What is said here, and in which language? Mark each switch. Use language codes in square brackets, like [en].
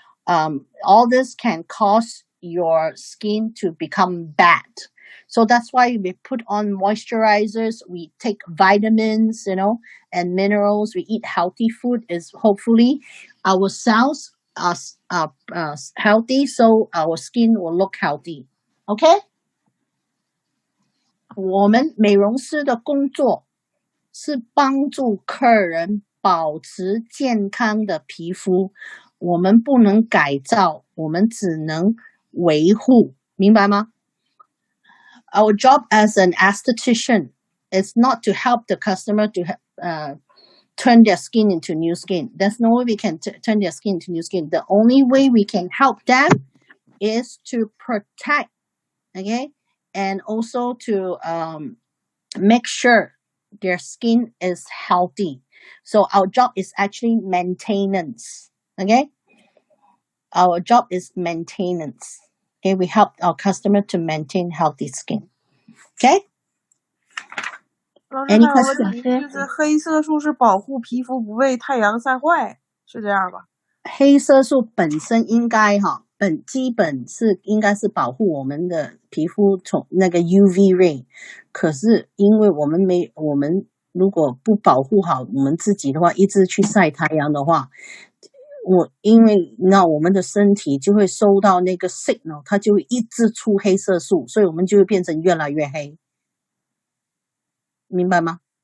[en] All this can cause your skin to become bad. So that's why we put on moisturizers, we take vitamins, and minerals, we eat healthy food, is hopefully our cells are healthy, so our skin will look healthy. Okay? [zh] 我们美容师的工作是帮助客人保持健康的皮肤，我们不能改造，我们只能维护，明白吗？ [en] Our job as an esthetician is not to help the customer to turn their skin into new skin. There's no way we can turn their skin into new skin. The only way we can help them is to protect, okay, and also to make sure their skin is healthy. So our job is actually maintenance, okay? Our job is maintenance. Okay, we help our customer to maintain healthy skin. Okay? [zh] 老师还有问题，就是黑色素是保护皮肤不被太阳晒坏，是这样吧？黑色素本身应该基本是应该是保护我们的皮肤从那个 UV ray， 可是因为我们如果不保护好我们自己的话，一直去晒太阳的话，因为那我们的身体就会收到那个 signal， 它就会一直出黑色素，所以我们就会变成越来越黑，明白吗？